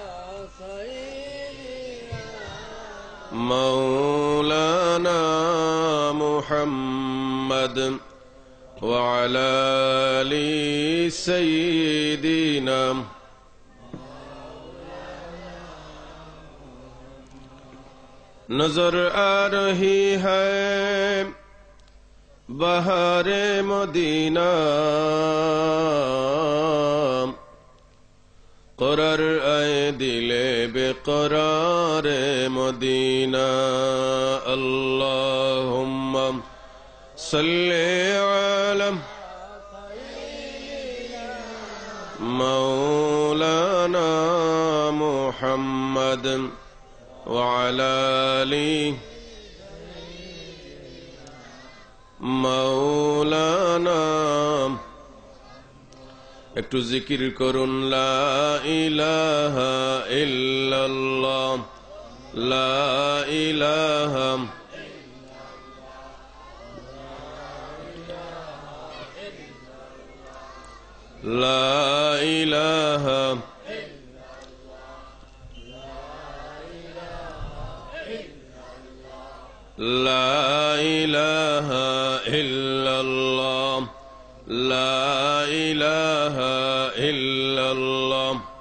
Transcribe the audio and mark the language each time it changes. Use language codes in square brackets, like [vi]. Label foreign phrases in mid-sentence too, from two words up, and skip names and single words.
[ar] مولانا محمد وعلى آل [hi] سيدنا नजर आ रही है बहारे मदीना करार आए दिले बेकरार मदीना [ar] اللهم صل على مولانا محمد وعلى آل मौलाना [bn] একটু জিকির করুন [ar] لا إله إلا الله لا إله لا إله لا إله إلا الله لا إله إلا الله